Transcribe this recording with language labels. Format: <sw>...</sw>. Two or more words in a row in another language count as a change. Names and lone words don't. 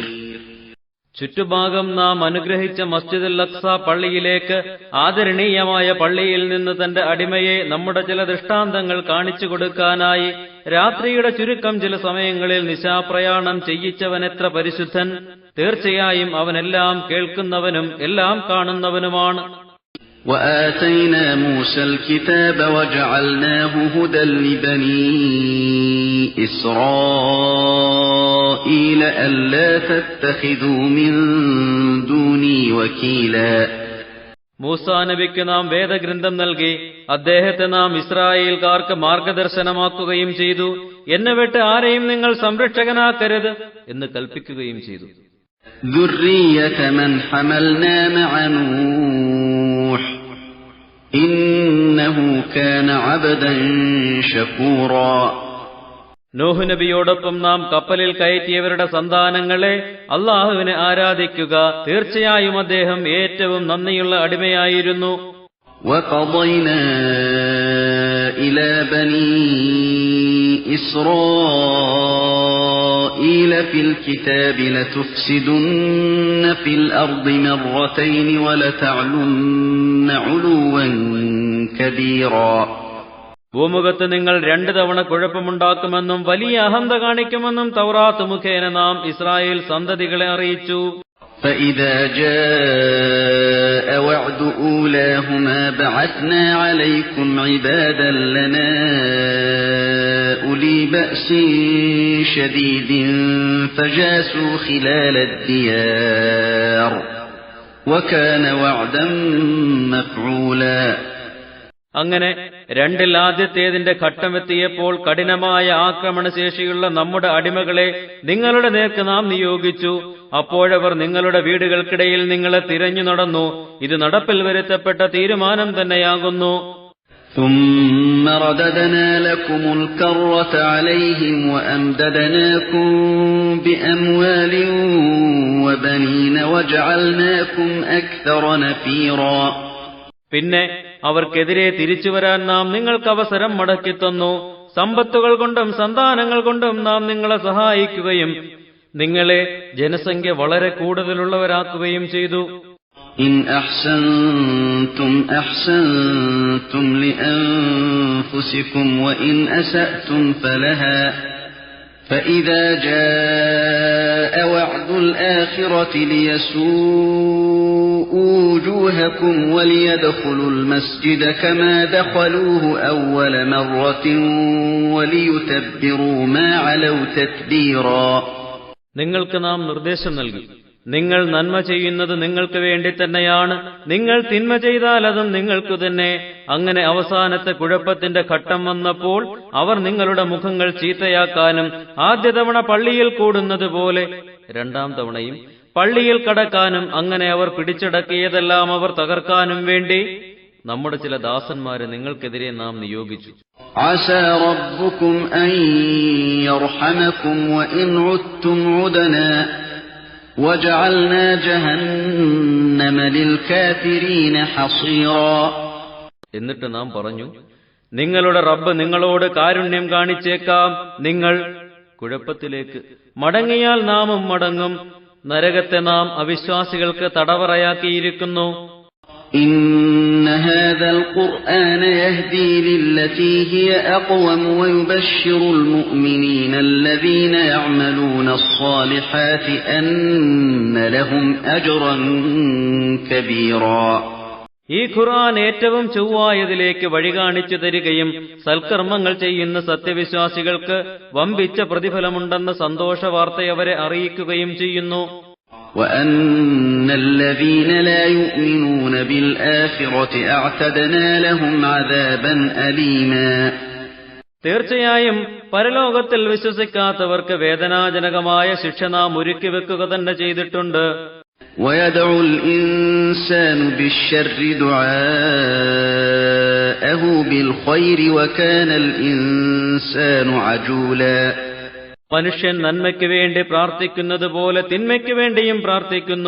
<ml>ചുറ്റുഭാഗം നാം അനുഗ്രഹിച്ച മസ്ജിദുൽ അഖ്സ പള്ളിയിലേക്ക് ആദരണീയമായ പള്ളിയിൽ നിന്ന് തന്റെ അടിമയെ നമ്മുടെ ചില ദൃഷ്ടാന്തങ്ങൾ കാണിച്ചു കൊടുക്കാനായി രാത്രിയുടെ ചുരുക്കം ചില സമയങ്ങളിൽ നിശാപ്രയാണം ചെയ്യിച്ചവനെത്ര പരിശുദ്ധൻ! തീർച്ചയായും അവനെല്ലാം കേൾക്കുന്നവനും എല്ലാം കാണുന്നവനുമാണ്.</ml> <ar>وآتينا موسى الكتاب وجعلناه هدى لبني إسرائيل ألا تتخذوا من دوني وكيلا.</ar> <ml>മൂസാ നബിക്ക് നാം വേദഗ്രന്ഥം നൽകി അദ്ദേഹത്തെ നാം ഇസ്രായേൽക്കാർക്ക് മാർഗദർശനമാക്കുകയും ചെയ്തു. എന്നെ വിട്ട് ആരെയും നിങ്ങൾ സംരക്ഷകനാക്കരുത് എന്ന് കൽപ്പിക്കുകയും ചെയ്തു.</ml> <ar>ذرية من حملنا مع نوح إنه كان عبدا شكورا.</ar> <ml>നോഹ് നബിയോടൊപ്പം നാം കപ്പലിൽ കയറ്റിയവരുടെ സന്താനങ്ങളെ അല്ലാഹുവിനെ ആരാധിക്കുക. തീർച്ചയായും അദ്ദേഹം ഏറ്റവും നന്ദിയുള്ള അടിമയായിരുന്നു.</ml> <ar>وقضينا إلى بني إسرائيل في الكتاب لتفسدن في الأرض مرتين ولتعلن علوا كبيرا.</ar> <ml>ഭൂമുഖത്ത് നിങ്ങൾ 2 തവണ കുഴപ്പമുണ്ടാക്കുമെന്നും വലിയ അഹന്ത കാണിക്കുമെന്നും തൗറാത്ത് മുഖേന നാം ഇസ്രായേൽ സന്തതികളെ അറിയിച്ചു.</ml> <ar>فإذا جاء وعد أولاهما بعثنا عليكم عبادا لنا أولي بأس شديد فجاسوا خلال الديار وكان وعدا مفعولا.</ar> <ml>അങ്ങനെ രണ്ടിൽ ആദ്യത്തേതിന്റെ ഘട്ടമെത്തിയപ്പോൾ കഠിനമായ ആക്രമണശേഷിയുള്ള നമ്മുടെ അടിമകളെ നിങ്ങളുടെ നേർക്ക് നാം നിയോഗിച്ചു. അപ്പോഴവർ നിങ്ങളുടെ വീടുകൾക്കിടയിൽ നിങ്ങളെ തിരഞ്ഞു നടന്നു. ഇത് നടപ്പിൽ വരുത്തപ്പെട്ട തീരുമാനം തന്നെയാകുന്നു.</ml> <ar>ثم رددنا لكم الكرة عليهم وأمددناكم بأموال وبنين وجعلناكم أكثر نفيرا.</ar> <ml>പിന്നെ അവർക്കെതിരെ തിരിച്ചുവരാൻ നാം നിങ്ങൾക്ക് അവസരം മടക്കിത്തന്നു. സമ്പത്തുകൾ കൊണ്ടും സന്താനങ്ങൾ കൊണ്ടും നാം നിങ്ങളെ സഹായിക്കുകയും നിങ്ങളെ ജനസംഖ്യ വളരെ കൂടുതലുള്ളവരാക്കുകയും ചെയ്തു.</ml> <ar>إن أحسنتم أحسنتم لأنفسكم وإن أسأتم فلها فإذا جاء وعد الآخرة ليسوءوا وجوهكم وليدخلوا المسجد كما دخلوه أول مرة وليتبروا ما علوا تتبيرا.</ar> <ml>നിങ്ങൾക്ക് നാം നിർദ്ദേശം നൽകി, നിങ്ങൾ നന്മ ചെയ്യുന്നത് നിങ്ങൾക്ക് വേണ്ടി തന്നെയാണ്. നിങ്ങൾ തിന്മ ചെയ്താൽ അതും നിങ്ങൾക്കു തന്നെ. അങ്ങനെ അവസാനത്തെ കുഴപ്പത്തിന്റെ ഘട്ടം വന്നപ്പോൾ അവർ നിങ്ങളുടെ മുഖങ്ങൾ ചീത്തയാക്കാനും ആദ്യ തവണ പള്ളിയിൽ കൂടുന്നത് പോലെ 2ാം തവണയും പള്ളിയിൽ കടക്കാനും അങ്ങനെ അവർ പിടിച്ചടക്കിയതെല്ലാം അവർ തകർക്കാനും വേണ്ടി നമ്മുടെ ചില ദാസന്മാരെ നിങ്ങൾക്കെതിരെ നാം നിയോഗിച്ചു.</ml> <ar>عسى ربكم أن يرحمكم وإن عدتم عدنا وجعلنا جهنم للكافرين حصيرا.</ar> <ml>എന്നിട്ട് നാം പറഞ്ഞു, നിങ്ങളുടെ റബ്ബ് നിങ്ങളോട് കാരുണ്യം കാണിച്ചേക്കാം. നിങ്ങൾ കുഴപ്പത്തിലേക്ക് മടങ്ങിയാൽ നാമും മടങ്ങും. നരകത്തെ നാം അവിശ്വാസികൾക്ക് തടവറയാക്കിയിരിക്കുന്നു.</ml> <ar>إن هذا القرآن يهدي للتي هي أقوم ويبشر المؤمنين الذين يعملون الصالحات أن لهم أجرا كبيرا.</ar> <ml>ഈ ഖുർആൻ ഏറ്റവും ചൊവ്വായതിലേക്ക് വഴി കാണിച്ചു തരികയും സൽക്കർമ്മങ്ങൾ ചെയ്യുന്ന സത്യവിശ്വാസികൾക്ക് വമ്പിച്ച പ്രതിഫലമുണ്ടെന്ന സന്തോഷ വാർത്തയവരെ അറിയിക്കുകയും ചെയ്യുന്നു.</ml> <ar>وأن الذين لا يؤمنون بالآخرة أعتدنا لهم عذابا أليما.</ar> <ml>തീർച്ചയായും പരലോകത്തിൽ വിശ്വസിക്കാത്തവർക്ക് വേദനാജനകമായ ശിക്ഷ നാം ഒരുക്കി വെക്കുക തന്നെ ചെയ്തിട്ടുണ്ട്.</ml> <ar>ويدعو الإنسان بالشر دعاءه بالخير وكان الإنسان عجولا.</ar> <ml>മനുഷ്യൻ നന്മയ്ക്ക് വേണ്ടി പ്രാർത്ഥിക്കുന്നത് പോലെ തിന്മയ്ക്ക് വേണ്ടിയും പ്രാർത്ഥിക്കുന്നു.</ml>